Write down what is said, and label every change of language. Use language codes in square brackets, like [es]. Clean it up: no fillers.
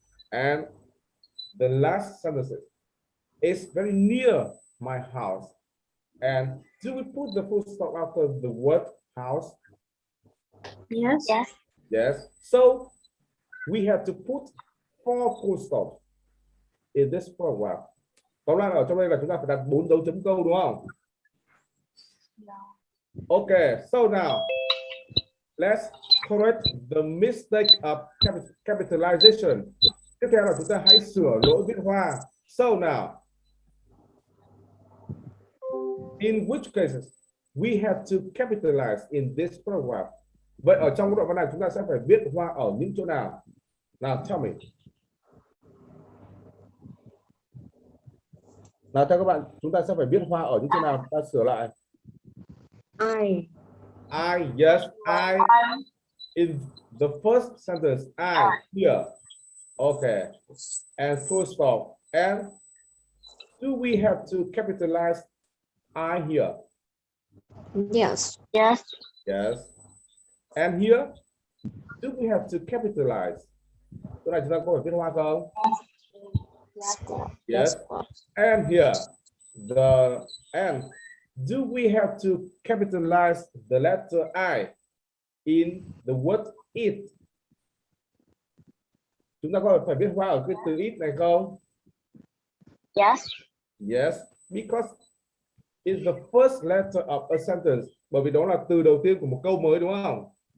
[en] And the last sentence is very near my house. And do we put the full stop after the word house? Yes. Yes. Yes. So we have to put 4 full stops in this paragraph. [vi] Tóm lại ở trong đây là chúng ta phải đặt 4 dấu chấm câu, đúng không? [en] Okay, so now let's correct the mistake of capitalization. [vi] Tiếp theo là chúng ta hãy sửa lỗi viết hoa. [en] So now, in which cases we have to capitalize in this paragraph? [vi] Vậy ở trong đoạn văn này chúng ta sẽ phải viết hoa ở những chỗ nào? [en] Now tell me. [vi] Nào theo các bạn, chúng ta sẽ phải viết hoa ở những chỗ nào? Ta sửa lại. [en] I. Yes, I in the first sentence. I here. Okay. And full stop. And do we have to capitalize I here? Yes. Yes. Yes. And here, do we have to capitalize? [vi] Chỗ này chúng ta có phải viết hoa không? [en] Yes. And here, and do we have to capitalize the letter I in the word it? [vi] Chúng ta có phải viết hoa ở cái từ it này không? [en] Yes. Yes, because it's the first letter of a sentence. [vi] Bởi vì đó là từ đầu tiên của một câu mới đúng không?